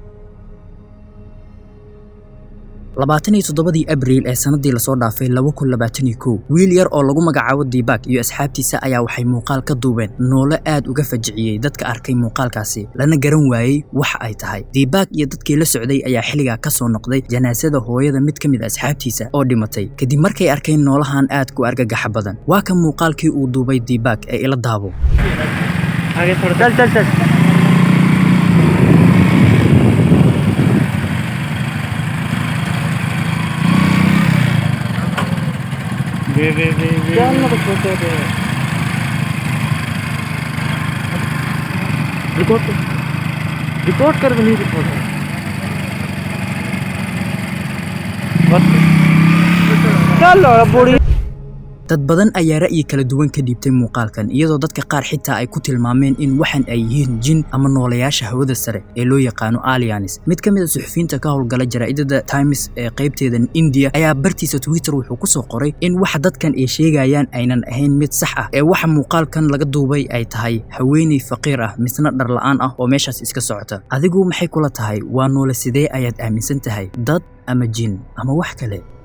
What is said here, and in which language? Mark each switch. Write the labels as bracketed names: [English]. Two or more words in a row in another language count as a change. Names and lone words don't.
[Somali] 27 Abriil ee sanadii la soo dhaafay 2021 wiil yar oo lagu magacaabo Deepak iyo asxaabtiisa ayaa waxay muuqaal ka duubeen noole aad uga fajiciyay dadka arkay muuqaalkaasi lana garan waayay wax ay tahay Deepak iyo dadkii la socday ayaa xiliga ka soo noqday janaasada hooyada mid kamid ah asxaabtiisa oo dhimatay kadib markay arkeen noolahan aad ku argagax badan waa kan muuqaalkii uu duubay Deepak ee ila daabo [Hindi] आगे थोड़ा चल बे चल ना कुछ होते हैं रिकॉर्ड कर भी नहीं रिकॉर्ड चल बूढ़ी [Somali] dad badan ayaa ra'yi kala duwan ka dhiibtay muuqaalkan iyadoo dadka qaar xitaa ay ku tilmaameen in waxan ay yihiin jin ama noolayaasha hawada sare ee loo yaqaano aliens mid kamid ah suxufiyiinta ka howlgala jaraa'idada Times ee qaybteeda India ayaa bartiisa Twitter wuxuu ku soo qoray in waxa dadkan ay sheegayaan aynan ahayn mid sax ah ee waxa muuqaalkan laga duubay ay tahay haweeney faqiir ah misna dhar la'aan ah oo meeshaas iska socota adigu maxay kula tahay waa noole sidee ayaad aaminsan tahay dad ama jin ama wax kale